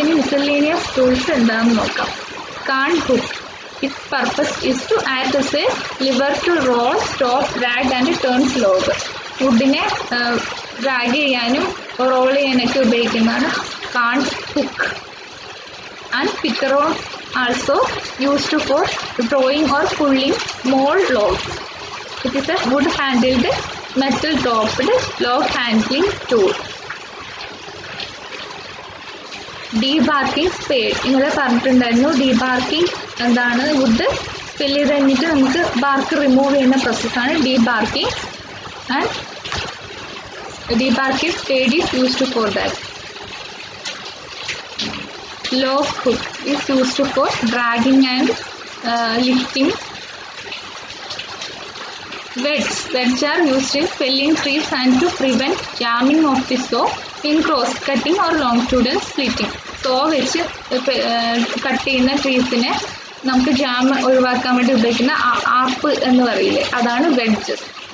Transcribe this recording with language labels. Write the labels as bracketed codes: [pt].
[ml] ഇനി miscellaneous tools എന്താണെന്ന് നോക്കാം. കാൺ hook. [en] Its purpose is to act as a lever to roll, stop, drag and turns log. [ml] വുഡിനെ drag ചെയ്യാനും role ചെയ്യാനൊക്കെ ഉപയോഗിക്കുന്നതാണ് കാൺ hook. [en] And pickerel also used for drawing or pulling small logs. It is a wood-handled, metal-topped log handling tool. Debarking spade. [ml] ഇന്നലെ പറഞ്ഞിട്ടുണ്ടായിരുന്നു ഡീബാർക്കിംഗ് എന്താണ്, would ഫിൽ ചെയ്ത് കഴിഞ്ഞിട്ട് നമുക്ക് BARC remove ചെയ്യുന്ന പ്രോസസ്സാണ് ഡീബാർക്കിംഗ്. [en] And debarking spade is used for that. Log hook is used for dragging and lifting. Wedges are used in felling trees and to prevent jamming of the saw in cross cutting or longitudinal splitting. [ml] So വെച്ച് cut ചെയ്യുന്ന ട്രീസിനെ നമുക്ക് jam ഒഴിവാക്കാൻ വേണ്ടി ഉപയോഗിക്കുന്ന app എന്ന് പറയില്ലേ, അതാണ് wedges.